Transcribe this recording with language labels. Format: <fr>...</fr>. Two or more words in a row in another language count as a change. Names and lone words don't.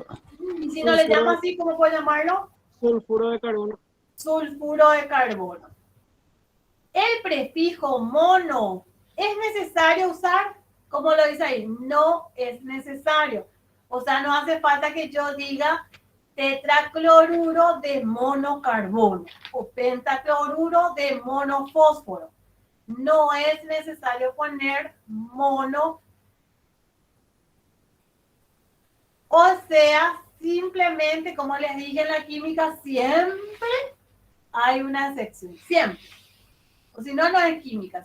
<es>Y si no le llamo así, ¿cómo puedo llamarlo? Sulfuro de carbono. Sulfuro de carbono. El prefijo mono, ¿es necesario usar? Como lo dice ahí, no es necesario. O sea, no hace falta que yo diga tetracloruro de monocarbono o pentacloruro de monofósforo. No es necesario poner mono. O sea, simplemente, como les dije en la química, siempre hay una excepción. Siempre. O si no, no es química.</es>